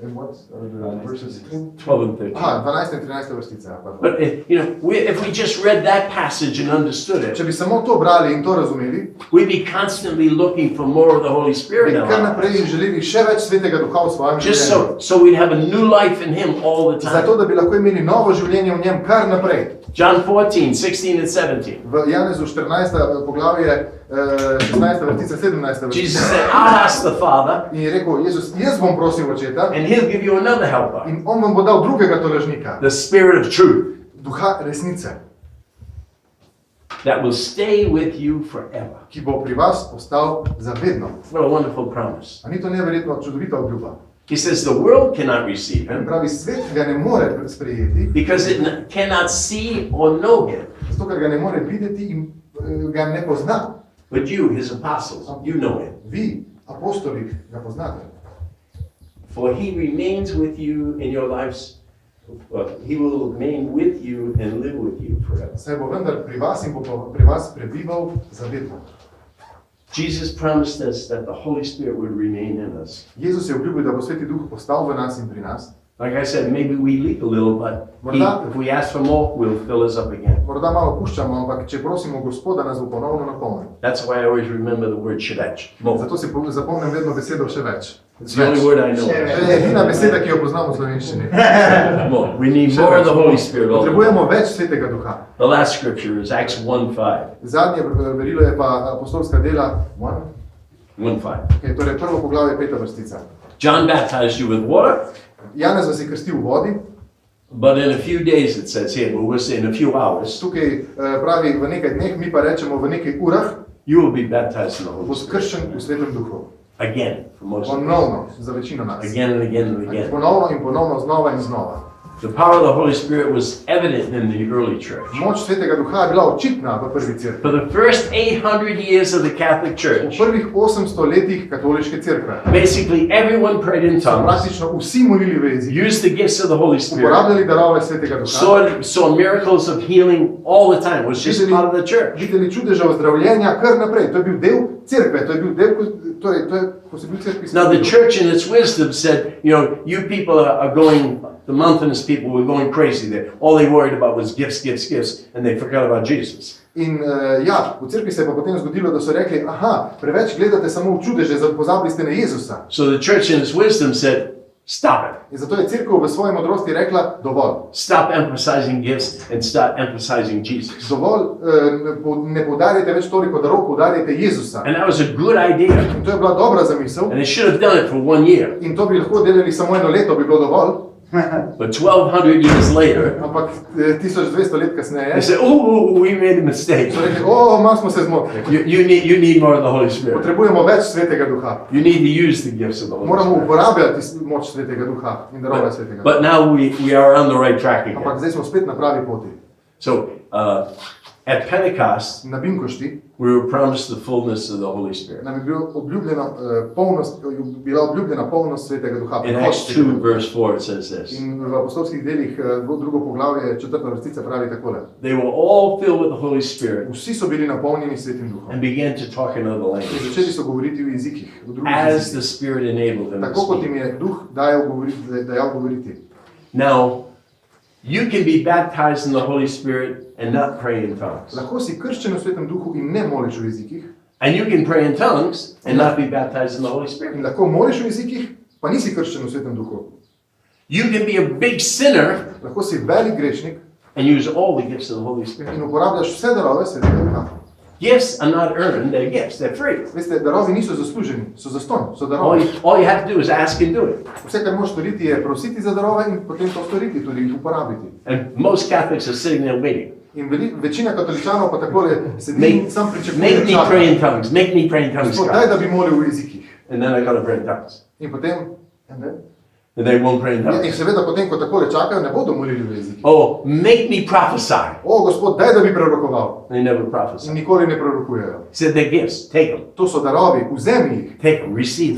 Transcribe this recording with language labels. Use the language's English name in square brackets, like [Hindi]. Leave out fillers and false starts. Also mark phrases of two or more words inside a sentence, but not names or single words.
[English] 12 and 13. [Slovenian] 12 in 13 vrstica. [English] But if we just read that passage and understood [Slovenian] Če [English] it, [Slovenian] bi samo to brali in to razumeli, [English] we'd be constantly looking for more of the Holy [Slovenian] bi [English] Spirit in our [Slovenian] kar [English] lives. [Slovenian] naprej želeli še več Svetega Duha v svojem [English] Just [Slovenian] življenju. [English] so we'd have a new life in him all the time. [Slovenian] Zato, da bi lahko imeli novo življenje v njem kar naprej. [English] John 14, 16 and 17. [Slovenian] V Janezu 14. poglavje, 16. vrstica, 17. [English] Jesus [Slovenian] vrstica. [English] said, I'll ask the Father, [Slovenian] In je rekel, Jezus, jaz bom prosil očeta [English] and he'll give you another helper, [Slovenian] in on vam bo dal drugega tolažnika, [English] the Spirit of truth, [Slovenian] Duha resnice, [English] that will stay with you forever. [Slovenian] ki bo pri vas ostal za vedno. [English] What a wonderful promise. [Slovenian] A ni to neverjetno čudovita obljuba? [English] He says the world cannot receive [Slovenian] In [English] him [Slovenian] pravi, svet ga ne more sprejeti, [English] because it cannot see or know him. [Slovenian] zato ker ga ne more videti in ga ne pozna. [English] But you, his apostles, you know him. [Slovenian] Vi, apostoli, ga poznate. [English] For he remains with you in your lives. He will remain with you and live with you forever. [Slovenian] Saj bo vendar pri vas in bo pri vas prebival za vedno. [English] Jesus promised us that the Holy Spirit would remain in us. [Slovenian] Jezus je obljubil, da bo Sveti Duh ostal v nas in pri nas. [English] Like I said, maybe we leak a little, but if we ask for more, we'll fill us up again. [Slovenian] Morda malo puščamo, ampak če prosimo Gospoda, nas bo ponovno napolnil. [English] That's why I always remember the word ševeč. [Slovenian] Zato si zapomnim vedno besedo še več. [English] It's the only word I know. [Slovenian] To je edina beseda, ki jo poznamo v slovenščini. [English] More. We need more of the Holy Spirit. all the time. [Slovenian] Potrebujemo več Svetega Duha. [English] The last scripture is Acts 1:5. [Slovenian] Zadnje verilo je pa apostolska dela 1:5. Okay, torej prvo poglavje, 5. vrstica. [English] John baptized you with water, [Slovenian] Janez vas je krstil v vodi, [English] but in a few days it says here, but we'll say in a few hours, [Slovenian] tukaj pravi v nekaj dneh, mi pa rečemo v nekaj urah, [English] you will be baptized in the Holy [Slovenian] bo [English] Spirit. [Slovenian] skrščen v Svetem Duhu. [English] Again, for most of us. [Slovenian] Ponovno, za večino nas. [English] Again and again and again. [Slovenian] Ponovno in ponovno, znova in znova. [English] The power of the Holy Spirit was evident in the early church. [Slovenian] Moč Svetega Duha je bila očitna v prvi cerkvi. [English] For the first 800 years of the Catholic [Slovenian] V [English] Church, [Slovenian] prvih 800 letih katoliške cerkve [English] basically everyone prayed in [Slovenian] so [English] tongues, [Slovenian] praktično vsi molili v jezikih, [English] used the gifts of the Holy Spirit, [Slovenian] uporabljali darove Svetega Duha, [English] saw miracles of healing all the time. It was just part of the church. [Slovenian] videli čudeže ozdravljenja kar naprej. To je bil del cerkve, to je bil del, torej to je, ko se bil cerkvi. [English] Now the church in its wisdom said, you people are going, the mountainous people were going crazy there. All they worried about was gifts, and they forgot about Jesus. [Slovenian] In v cerkvi se je pa potem zgodilo, da so rekli, preveč gledate samo v čudeže, pozabili ste na Jezusa. [English] So the church in its wisdom said, stop it. [Slovenian] In zato je cerkev v svoji modrosti rekla, dovolj. [English] Stop emphasizing gifts and start emphasizing Jesus. [Slovenian] Dovolj, ne poudarjate več toliko darov, poudarjate Jezusa. [English] And that was a good idea. [Slovenian] In to je bila dobra zamisel. [English] And they should have done it for 1 year. [Slovenian] In to bi lahko delali samo 1 leto, bi bilo dovolj. [English] But 1200 years later, [Slovenian] Ampak 1200 let kasneje [English] they said, we made a mistake. [Slovenian] so rekli, malo smo se zmotili. [English] You need more of the Holy Spirit. [Slovenian] Potrebujemo več Svetega Duha. [English] You need to use the gifts of the Holy [Slovenian] Moramo [English] Spirit. [Slovenian] uporabljati moč Svetega Duha in darove Svetega Duha. [English] But now we are on the right track [Slovenian] Ampak [English] again. [Slovenian] zdaj smo spet na pravi poti. [English] So at Pentecost, [Slovenian] Na Binkošti [English] we were promised the fullness of the Holy Spirit. [Slovenian] nam je bila obljubljena polnost Svetega Duha. [English] In Acts 2, verse 4, it says this. [Slovenian] In v apostolskih delih, drugo poglavje, 4. vrstica pravi takole. [English] They were all filled with the Holy Spirit [Slovenian] Vsi so bili napolnjeni Svetim Duhom. [English] and began to talk in other [Slovenian] In začeli [English] languages [Slovenian] so govoriti v jezikih, v drugih [English] as [Slovenian] jezikih. [English] the Spirit enabled them to [Slovenian] Tako kot jim [English] speak. [Slovenian] je Duh dajal govoriti. [English] Now, you can be baptized in the Holy Spirit and not pray in tongues. [Slovenian] Lahko si krščen v Svetem Duhu in ne moliš v jezikih. [English] And you can pray in tongues and not be baptized in the Holy Spirit. [Slovenian] In lahko moliš v jezikih, pa nisi krščen v Svetem Duhu. [English] You can be a big sinner [Slovenian] Lahko si velik grešnik [English] and use all the gifts of the Holy Spirit. [Slovenian] in uporabljaš vse darove Svetega Duha. [English] Gifts are not earned, they're gifts, they're free. [Slovenian] Veste, darovi niso zasluženi, so zastonj, so darovi. [English] All you have to do is ask and do it. [Slovenian] Vse, kar moraš storiti, je prositi za darove in potem to storiti, tudi jih uporabiti. [English] And most Catholics are sitting there waiting. [Slovenian] In večina katoličanov pa takole sedi in sam [English] Make [Slovenian] pričakuje, [English] me pray in tongues, make me pray in tongues, [Slovenian] Gospod, daj, [English] God. [Slovenian] da bi molil v jezikih. [English] And then I gotta pray in tongues. [Slovenian] In potem, [English] And they won't pray in [Slovenian] in [English] tongues. [Slovenian] seveda potem, ko takole čakajo, ne bodo molili v jezikih. [English] Oh, make me prophesy. [Slovenian] O, Gospod, daj, da bi prorokoval. [English] They never [Slovenian] In [English] prophesy. [Slovenian] nikoli ne prorokujejo. [English] He said they're gifts, take them. [Slovenian] To so darovi, vzemi jih, [English] Take them, receive them,